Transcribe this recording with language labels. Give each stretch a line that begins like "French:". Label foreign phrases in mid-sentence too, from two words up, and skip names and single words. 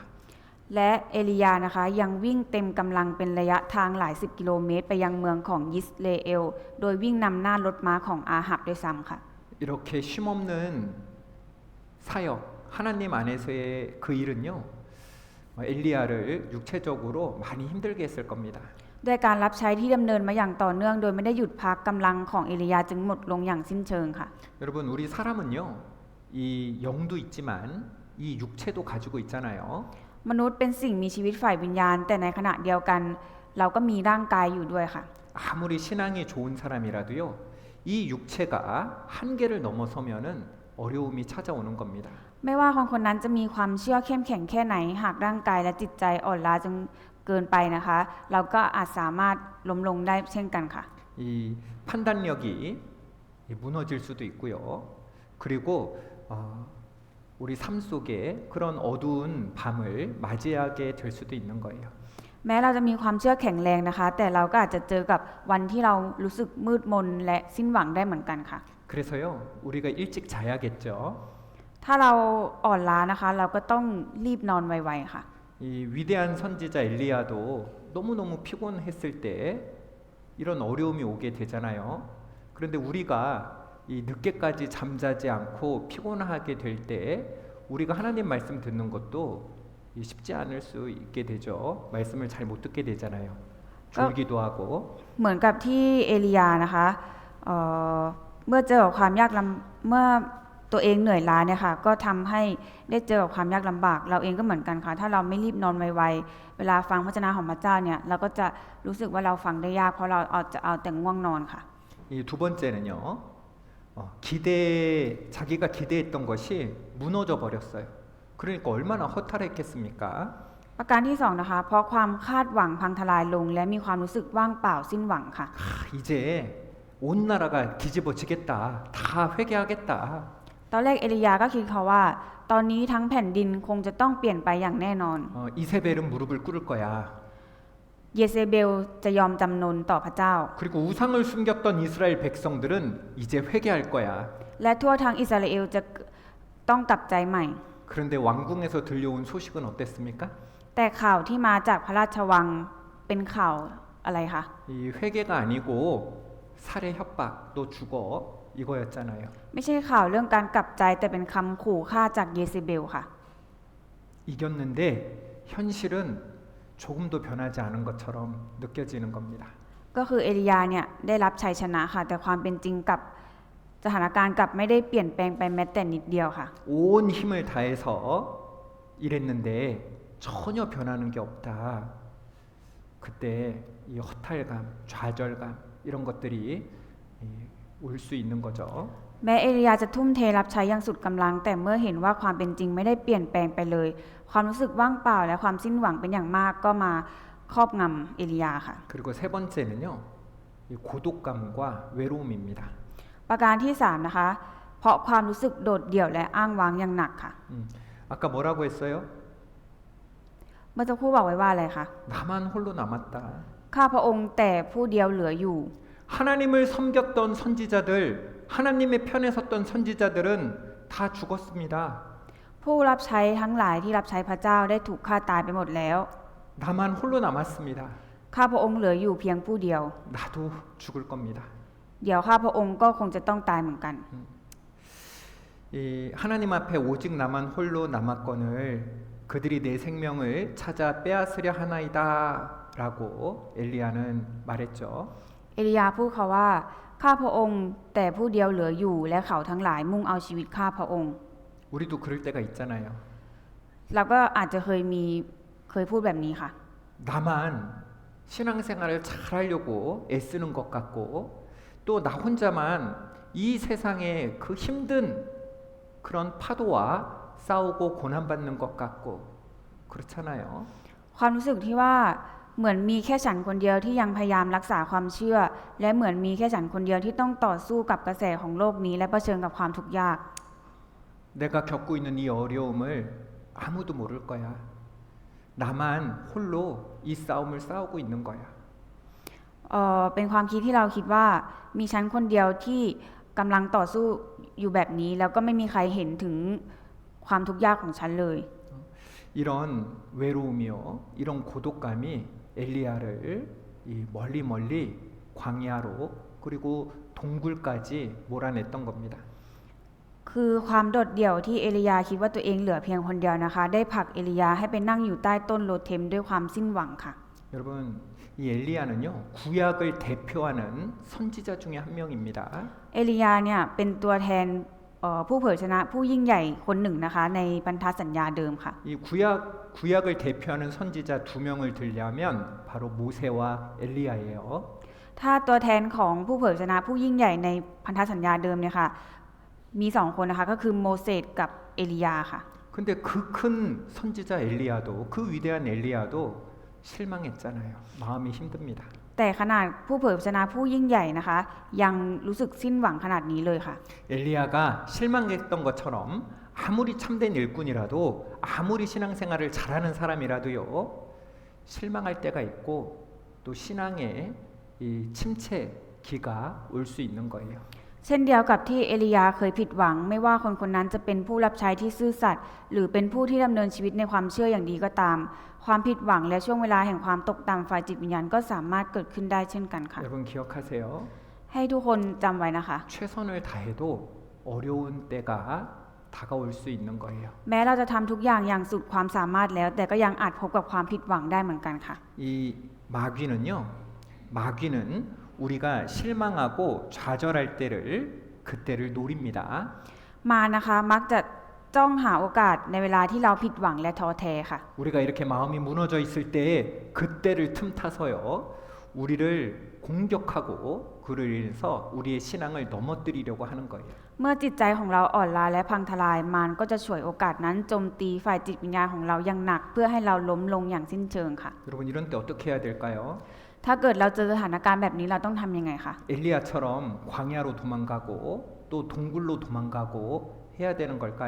Thai: และเอลียานะคะยังวิ่งเต็มกำลังเป็นระยะทางหลายสิบกิโลเมตรไปยังเมืองของยิสราเอลโดยวิ่งนำหน้ารถม้าของอาหับด้วยซ้ำค่ะ
Korean: 이렇게 쉼없는 사역 하나님 안에서의 그 일은요. 엘리야를 육체적으로 많이 힘들게 했을 겁니다.
Thai: ด้วยการรับใช้ที่ดำเนินมาอย่างต่อเนื่องโดยไม่ได้หยุดพักกำลังของเอลียาจึงหมดลงอย่างสิ้นเชิงค่ะ
Korean: 여러분 우리 사람은요. 이 영도 있지만 이 육체도 가지고 있잖아요.
Thai: มนุษย์เป็นสิ่งมีชีวิตฝ่ายวิญญาณแต่ในขณะเดียวกันเราก็มีร่างกายอยู่ด้วยค่ะ
Korean: 아무리 신앙이 좋은 사람이라도요. 이 육체가 한계를 넘어서면은 어려움이 찾아오는 겁니다.
Thai: ไม่ว่าคนคนนั้นจะมีความเชื่อเข้มแข็งแค่ไหนหากร่างกายและจิตใจอ่อนล้าจนเกินไปนะคะ เราก็อาจสามารถล้มลงได้เช่นกันค่ะ
Korean: 이 판단력이 무너질 수도 있고요. 그리고 우리 삶 속에 그런 어두운 밤을 맞이하게 될 수도 있는 거예요.
Thai: แม้เราจะมีความเชื่อแข็งแรงนะคะ แต่เราก็อาจจะเจอกับวันที่เรารู้สึกมืดมนและสิ้นหวังได้เหมือนกันค่ะ
Korean: 그래서요. 우리가 일찍 자야겠죠.
Thai: ถ้าเราอ่อนล้านะคะ เราก็ต้องรีบนอนไวๆค่ะ
Korean: 이 위대한 선지자 엘리야도 너무너무 피곤했을 때 이런 어려움이 오게 되잖아요. 그런데 우리가 이 늦게까지 잠자지 않고 피곤하게 될 때 우리가 하나님 말씀 듣는 것도 쉽지 않을 수 있게 되죠. 말씀을 잘 못 듣게 되잖아요. 졸기도 하고.
Thai: เหมือนกับที่เอลียานะคะเมื่อเจอกับความยากลำเมื่อตัวเองเหนื่อยล้าเนี่ยค่ะก็ทำให้ได้เจอกับความยากลำบากเราเองก็เหมือนกันค่ะถ้าเราไม่รีบนอนไวๆเวลาฟังพระวจนะของพระเจ้าเนี่ยเราก็จะรู้สึกว่าเราฟังได้ยากเพราะเราจะเอาแต่ง่วงนอนค่ะ
Korean: 이 두 번째는요. 자기가 기대했던 것이 무너져 버렸어요. 그러니까 얼마나 허탈했겠습니까?
Thai: ประการที่สองนะคะเพราะความคาดหวังพังทลายลงและมีความรู้สึกว่างเปล่าสิ้นหวังค่ะ
Korean: 이제 온 나라가 뒤집어지겠다. 다 회개하겠다.
Thai: ตอนแรกเอลียาก็คิดเขาว่า ตอนนี้ทั้งแผ่นดินคงจะต้องเปลี่ยนไปอย่างแน่นอน
Korean: 이세벨은 무릎을 꿇을 거야.
Thai: เยเซเบลจะยอมจำนนต่อพระเจ้า
Korean: 그리고 우상을 숨겼던 이스라엘 백성들은 이제 회개할 거야.
Thai: และทั่วทั้งอิสราเอลจะต้องกลับใจใหม่
Korean: 그런데 왕궁에서 들려온 소식은 어땠습니까?
Thai: แต่ข่าวที่มาจากพระราชวังเป็นข่าวอะไรคะ
Korean: 이 회개가 아니고 살해 협박 또 죽어 이거였잖아요.
Thai: ไม่ใช่ข่าวเรื่องการกลับใจแต่เป็นคำขู่ฆ่าจากเยเซเบลค่ะ
Korean: 이겼는데 현실은 조금도 변하지 않은 것처럼 느껴지는 겁니다.
Thai: ก็คือเอลียาเนี่ยได้รับชัยชนะค่ะแต่ความเป็นจริงกับสถานการณ์กลับไม่ได้เปลี่ยนแปลงไปแม้แต่นิดเดียวค่ะ
Korean: 온 힘을 다해서 일했는데 전혀 변하는 게 없다. 그때 이 허탈감, 좌절감 이런 것들이 올 수 있는 거죠.
Thai: แม้เอลียาจะทุ่มเทรับใช้อย่างสุดกำลังแต่เมื่อเห็นว่าความเป็นจริงไม่ได้เปลี่ยนแปลงไปเลย ความรู้สึกว่างเปล่าและความสิ้นหวังเป็นอย่างมากก็มาครอบงำเอลียาค่ะ
Korean: 그리고 세 번째는요. 이 고독감과 외로움입니다.
Thai: ประการที่3นะคะเพราะความรู้สึกโดดเดี่ยวและอ้างว้างอย่างหนักค่ะ
Korean: 아까 뭐라고 했어요?
Thai: เมื่อสักครู่บอกไว้ว่าอะไรคะ
Korean: 나만 홀로 남았다.
Thai: ข้าพระองค์แต่ผู้เดียวเหลืออยู่
Korean: 하나님을 섬겼던 선지자들, 하나님의 편에 섰던 선지자들은 다 죽었습니다.
Thai: ผู้รับใช้ทั้งหลายที่รับใช้พระเจ้าได้ถูกฆ่าตายไปหมดแล้ว
Korean: 나만 홀로 남았습니다.
Thai: ข้าพระองค์เหลืออยู่เพียงผู้เดียว
Korean: 나도 죽을 겁니다.
Thai: เดี๋ยวข้าพระองค์ก็คงจะต้องตายเหมือนกัน
Korean: 이 하나님 앞에 오직 나만 홀로 남았거늘 그들이 내 생명을 찾아 빼앗으려 하나이다라고 엘리야는 말했죠.
Thai: เอลียาพูดเขาว่าข้าพระองค์แต่ผู้เดียวเหลืออยู่และเขาทั้งหลายมุ่งเอาชีวิตข้าพระองค์
Korean: 우리도 그럴 때가 있잖아요.
Thai: เราก็อาจจะเคยพูดแบบนี้ค่ะ
Korean: 나만 신앙생활을 잘하려고 애쓰는 것 같고 또 나 혼자만 이 세상의 그 힘든 그런 파도와 싸우고 고난받는 것 같고 그렇잖아요.
Thai: ความรู้สึกที่ว่าเหมือนมีแค่ฉันคนเดียวที่ยังพยายามรักษาความเชื่อ และเหมือนมีแค่ฉันคนเดียวที่ต้องต่อสู้กับกระแสของโลกนี้และเผชิญกับความทุกข์ยาก
Korean: 내가 겪고 있는 이 어려움을 아무도 모를 거야. 나만 홀로 이 싸움을 싸우고 있는 거야.
Thai: เป็นความคิดที่เราคิดว่ามีฉันคนเดียวที่กำลังต่อสู้อยู่แบบนี้แล้วก็ไม่มีใครเห็นถึงความทุกข์ยากของฉันเลย
Korean: 이런 외로움이요, 이런 고독감이 엘리야를 이 멀리 광야로 그리고 동굴까지 몰아냈던 겁니다.
Thai: คือความโดดเดี่ยวที่เอลียาคิดว่าตัวเองเหลือเพียงคนเดียวนะคะได้ผลักเอลียาให้ไปนั่งอยู่ใต้ต้นโลเทมด้วยความสิ้นหวังค่ะ
Korean: 여러분, 이 엘리야는요 구약을 대표하는 선지자 중에 한 명입니다.
Thai: เอลียาเนี่ยเป็นตัวแทนผู้เผยชนะผู้ยิ่งใหญ่คนหนึ่งนะคะในพันธสัญญาเดิมค่ะ
Korean: 이 구약을 대표하는 선지자 두 명을 들려면 바로 모세와 엘리야예요.
Thai: ถ้าตัวแทนของผู้เผยชนะผู้ยิ่งใหญ่ในพันธสัญญาเดิมเนี่ยค่ะมีสองคนนะคะก็คือโมเสสกับเอลียาค่ะ
Korean: 근데 그 큰 선지자 엘리야도 그 위대한 엘리야도 실망했잖아요. 마음이 힘듭니다.
Thai: แต่ขนาดผู้เผยชนะผู้ยิ่งใหญ่นะคะยังรู้สึกสิ้นหวังขนาดนี้เลยค่ะ
Korean: 엘리야가 실망했던 것처럼 아무리 참된 일꾼이라도 아무리 신앙생활을 잘하는 사람이라도요 실망할 때가 있고 또 신앙에 이 침체기가 올 수 있는 거예요.
Thai: เช่นเดียวกับที่เอลียาเคยผิดหวังไม่ว่าคนคนนั้นจะเป็นผู้รับใช้ที่ซื่อสัตย์หรือเป็นผู้ที่ดำเนินชีวิตในความเชื่ออย่างดีก็ตามความผิดหวังและช่วงเวลาแห่งความตกต่ำฝ่ายจิตวิญญาณก็สามารถเกิดขึ้นได้เช่นกันค่ะ
Korean: 여러분 기억하세요.
Thai: ให้ทุกคนจำไว้นะคะ
Korean: 최선을 다해도 어려운 때가 다가올 수 있는 거예요.
Thai: แม้เราจะทำทุกอย่างอย่างสุดความสามารถแล้วแต่ก็ยังอาจพบกับความผิดหวังได้เหมือนกันค่ะ
Korean: 이 마귀는 우리가 실망하고 좌절할 그때를 노립니다.
Thai: มานะคะมักจะจ้องหาโอกาสในเวลาที่เราผิดหวังและท้อแท้ค่ะ
Korean: 우리가 이렇게 마음이 무너져 있을 때 그때를 틈타서요 우리를 공격하고 그를 인해서 우리의 신앙을 넘어뜨리려고 하는 거예요.
Thai: เมื่อจิตใจของเราอ่อนล้าและพังทลายมารก็จะฉวยโอกาสนั้นโจมตีฝ่ายจิตวิญญาณของเราอย่างหนักเพื่อให้เราล้มลงอย่างสิ้นเชิงค่ะ
Korean: 여러분 이런 때 어떻게 해야 될까요?
Thai: ถ้าเกิดเราเจอสถานการณ์แบบนี้เราต้องทำยังไงคะ
Korean: 엘리야처럼 광야로 도망가고 또 동굴로 도망가고 해야 되는 걸까요?